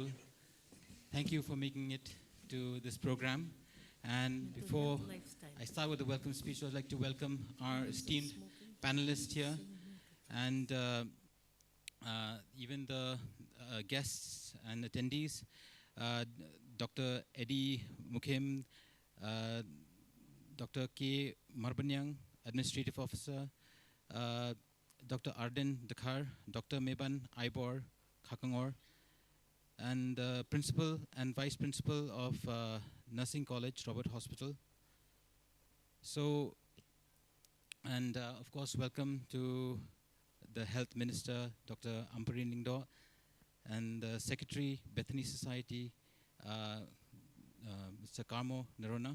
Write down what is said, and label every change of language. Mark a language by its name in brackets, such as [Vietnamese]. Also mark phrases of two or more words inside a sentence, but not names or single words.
[English] Thank you for making it to this program. And before I start with the welcome speech, I'd like to welcome our esteemed panelists here and even the guests and attendees. Dr. Eddie Mukim, Dr. K. Marbanyang, Administrative Officer, Dr. Arden Dakhar, Dr. Meban Ibor Khakangor, and Principal and Vice Principal of Nursing College, Robert Hospital. So, and of course, welcome to the Health Minister, Dr. Amparin Lingdo, and the Secretary, Bethany Society, Mr. Carmo Narona.